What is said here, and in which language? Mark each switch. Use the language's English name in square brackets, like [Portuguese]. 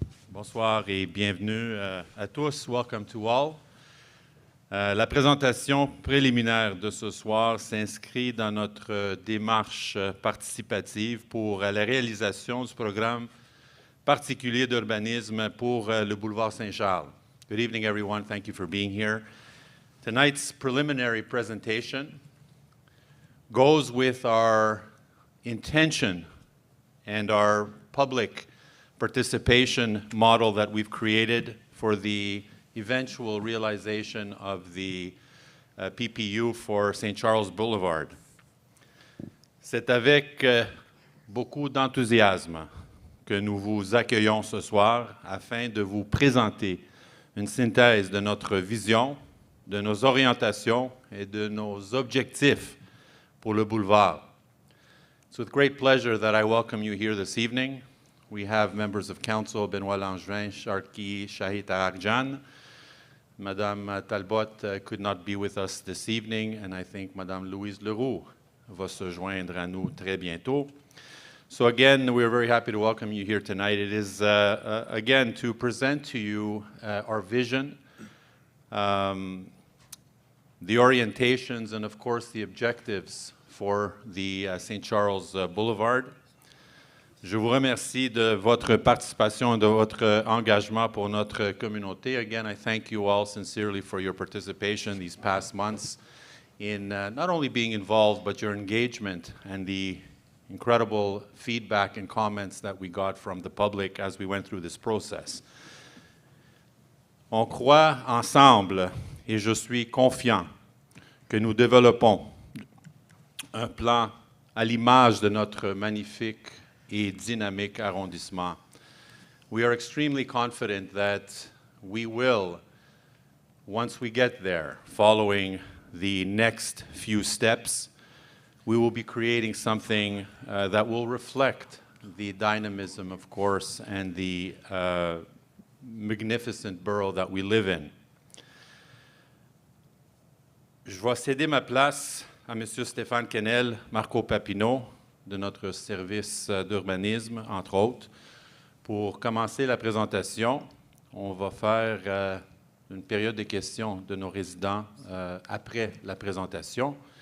[French] Bonsoir et bienvenue à tous. [English] Welcome to all. [French] La présentation préliminaire de ce soir s'inscrit dans notre démarche participative pour la réalisation du programme particulier d'urbanisme pour le boulevard Saint-Charles. [English] Good evening, everyone. Thank you for being here. Tonight's preliminary presentation goes with our intention and our public participation model that we've created for the eventual realization of the PPU for St-Charles Boulevard. [French] C'est avec beaucoup d'enthousiasme que nous vous accueillons ce soir afin de vous présenter une synthèse de notre vision, de nos orientations et de nos objectifs pour le boulevard. [English] It's with great pleasure that I welcome you here this evening. We have members of council, Benoît Langevin, Sharki Shahid Arjan. Madame Talbot could not be with us this evening, and I think Madame Louise Leroux [French] va se joindre à nous très bientôt. [English] So again, we're very happy to welcome you here tonight. It is, again, to present to you our vision, the orientations, and of course the objectives for the St. Charles Boulevard. [French] Je vous remercie de votre participation et de votre engagement pour notre communauté. [English] Again, I thank you all sincerely for your participation these past months in not only being involved, but your engagement and the incredible feedback and comments that we got from the public as we went through this process. [French] On croit ensemble, et je suis confiant, que nous développons un plan à l'image de notre magnifique et dynamique arrondissement. [English] We are extremely confident that we will, once we get there, following the next few steps, we will be creating something that will reflect the dynamism, of course, and the magnificent borough that we live in. [French] Je vais céder ma place à M. Stéphane Quesnel, Marco Papineau, de notre service d'urbanisme, entre autres. Pour commencer la présentation, on va faire une période de questions de nos résidents après la présentation.